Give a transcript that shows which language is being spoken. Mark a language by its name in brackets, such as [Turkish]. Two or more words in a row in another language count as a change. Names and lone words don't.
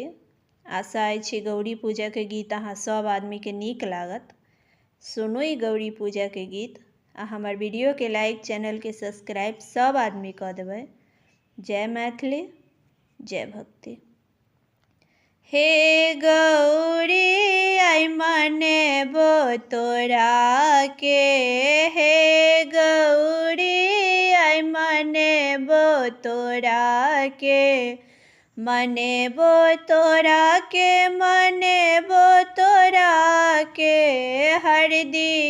[Maithili] आशा अछि गौरी पूजा के गीत अहाँ सब आदमी के नीक लागत। सुनू ई गौरी पूजा के गीत आ हमर वीडियो के लाइक, चैनल के सब्सक्राइब सब आदमी कऽ देबै। जय मैथिली, जय भक्ति। हे गौरी आई मनेबो तोरा के, हे गौरी आई मनेबो तोरा के, मनेबो तोरा के, मनेबो तोरा के, हरदी